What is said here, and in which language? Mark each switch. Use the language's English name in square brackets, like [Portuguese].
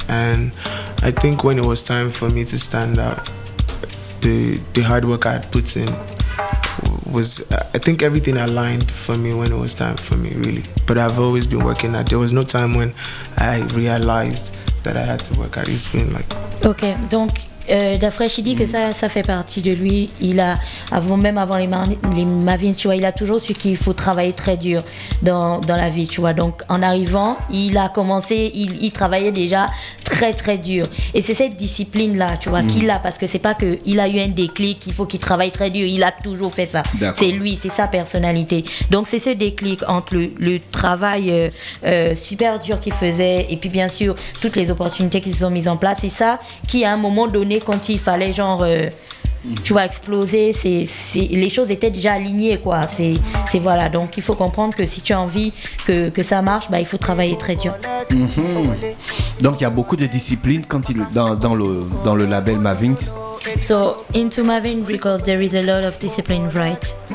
[English] And I think when it was time for me to stand out, the hard work I had put in was, I think everything aligned for me when it was time for me, really. But I've always been working at. There was no time when I realized that I had to work at. It's been like. [French] Ok, donc Dafresh, il dit que ça fait partie de lui. Il a, avant les Mavins, tu vois, il a toujours su qu'il faut travailler très dur dans la vie, tu vois. Donc en arrivant, il a commencé, il travaillait déjà très très dur. Et c'est cette discipline-là, tu vois, qu'il a, parce que c'est pas qu'il a eu un déclic, il faut qu'il travaille très dur. Il a toujours fait ça. D'accord. C'est lui, c'est sa personnalité. Donc c'est ce déclic entre le travail super dur qu'il faisait, et puis bien sûr toutes les opportunités qui se sont mises en place. C'est ça qui, à un moment donné, quand il fallait genre tu vois, exploser, les choses étaient déjà alignées, quoi. C'est voilà, donc il faut comprendre que si tu as envie que ça marche, bah, il faut travailler très dur. Donc il y a beaucoup de disciplines quand dans le label Mavins. [English] So into Mavin Records there is a lot of discipline, right?